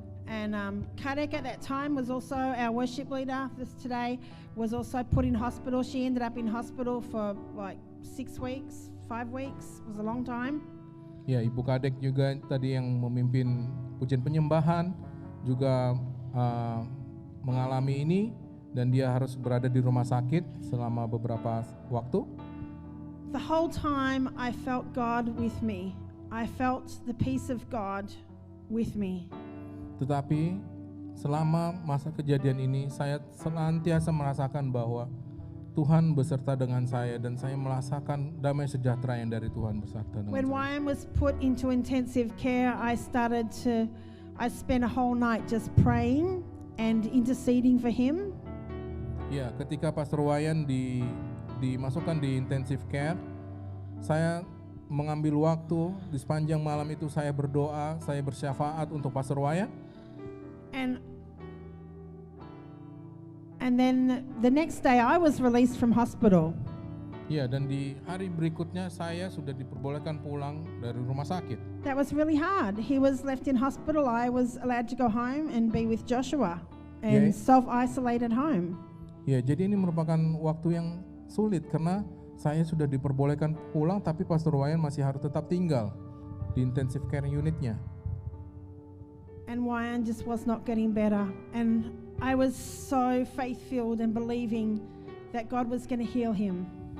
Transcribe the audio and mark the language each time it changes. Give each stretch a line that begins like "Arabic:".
English: And Kadek at that time was also our worship leader. This today was also put in hospital. She ended up in hospital for like 6 weeks, 5 weeks. It was a long time.
Indonesian: Ya, Ibu Kadek juga tadi yang memimpin pujian penyembahan juga mengalami ini, dan dia harus berada di rumah sakit selama beberapa waktu.
English: The whole time I felt God with me. I felt the peace of God with me.
Indonesian: Tetapi selama masa kejadian ini saya senantiasa merasakan bahwa Tuhan beserta dengan saya, dan saya merasakan damai sejahtera yang dari Tuhan beserta dengan
English: When
Indonesian: saya.
English: Wayan was put into intensive care, I spent a whole night just praying and interceding for him.
Indonesian: Ya, ketika Pastor Wayan dimasukkan di intensive care, saya mengambil waktu di sepanjang malam itu, saya berdoa, saya bersyafaat untuk Pastor Wayan.
English: And then the next day I was released from hospital.
Indonesian: Ya, dan di hari berikutnya saya sudah diperbolehkan pulang dari rumah sakit.
English: That was really hard. He was left in hospital. I was allowed to go home and be with Joshua and Yeah. self-isolate at home.
Indonesian: Ya, jadi ini merupakan waktu yang sulit karena saya sudah diperbolehkan pulang, tapi Pastor Wayan masih harus tetap tinggal di intensive care unitnya.
English: and Wyan just was not getting better. And I was so faith-filled and believing that God was going to heal him.